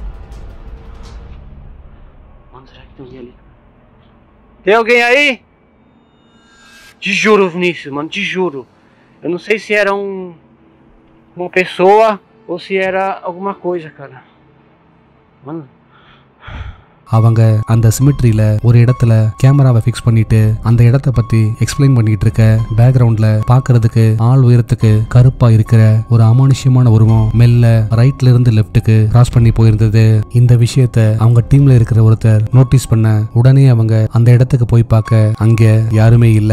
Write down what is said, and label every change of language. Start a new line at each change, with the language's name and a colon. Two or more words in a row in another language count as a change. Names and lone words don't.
Portuguese: Mano, será que tem alguém ali? Tem alguém aí? Te juro, Vinícius, mano, te juro. Eu não sei se era uma pessoa ou se era alguma coisa, cara. Mano.
Tamil: அவங்க அந்த சிமெட்ரியில ஒரு இடத்துல கேமராவை பிக்ஸ் பண்ணிட்டு அந்த இடத்தை பத்தி எக்ஸ்பிளைன் பண்ணிட்டு இருக்க பேக்ரவுண்ட்ல பாக்குறதுக்கு ஆள் உயரத்துக்கு கருப்பா இருக்கிற ஒரு அமானுஷ்யமான உருவம் மெல்ல ரைட்ல இருந்து லெப்டுக்கு கிராஸ் பண்ணி போயிருந்தது. இந்த விஷயத்த அவங்க டீம்ல இருக்கிற ஒருத்தர் நோட்டீஸ் பண்ண உடனே அவங்க அந்த இடத்துக்கு போய் பார்க்க அங்க யாருமே இல்ல.